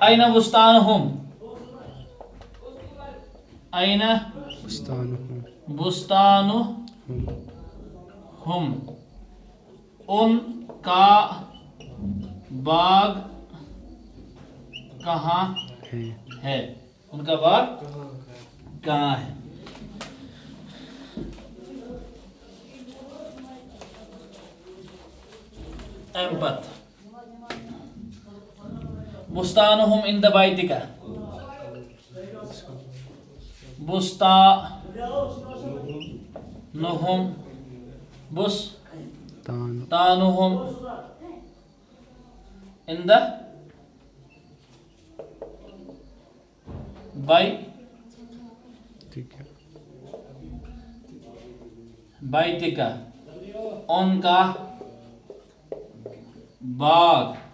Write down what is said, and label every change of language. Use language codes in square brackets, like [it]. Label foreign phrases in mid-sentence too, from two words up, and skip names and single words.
[ar] این بستانہم این بستانہم [ur] ان کا باغ کہاں ہے. ان کا باغ کہاں ہے. [ks] اَمہِ پتہٕ [ar] بستانہم عند بیتک بستانہم عند بیتک [ur] ان کا باغ